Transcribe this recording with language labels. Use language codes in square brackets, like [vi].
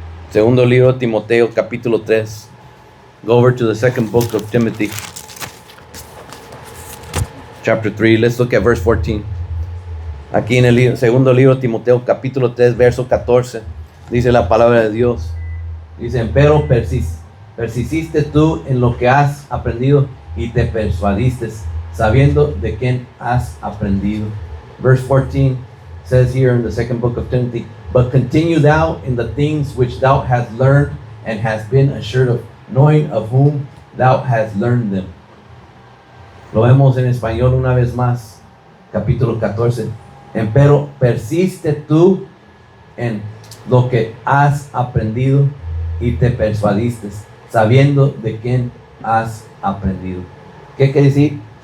[es] Segundo libro de Timoteo, capítulo 3. [en] Go over to the second book of Timothy, chapter 3. Let's look at verse 14. [es] Aquí en el segundo libro de Timoteo, capítulo 3, verso 14. Dice la palabra de Dios. Dice, pero persististe tú en lo que has aprendido y te persuadiste, sabiendo de quién has aprendido. [en] Verse 14 says here in the second book of Timothy, but continue thou in the things which thou hast learned and hast been assured of, knowing of whom thou hast learned them. [es] Lo vemos en español una vez más, capítulo 14. Empero persiste tú en lo que has aprendido y te persuadiste, sabiendo de quién has aprendido. ¿Qué quiere decir?